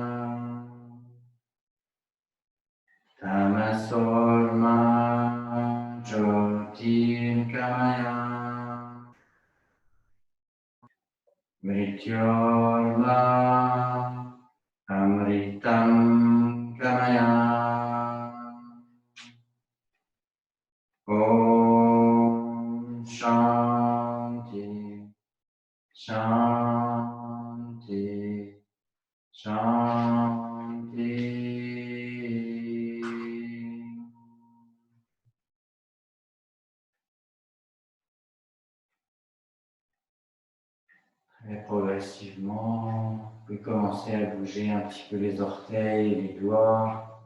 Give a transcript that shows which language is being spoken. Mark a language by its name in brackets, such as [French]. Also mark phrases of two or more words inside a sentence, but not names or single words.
[Sanskrit] तमसो मा ज्योतिर्गमय मृत्योर् मा अमृतं गमय. ॐ शान्तिः शान्तिः शान्तिः. [French] Et progressivement, vous pouvez commencer à bouger un petit peu les orteils et les doigts.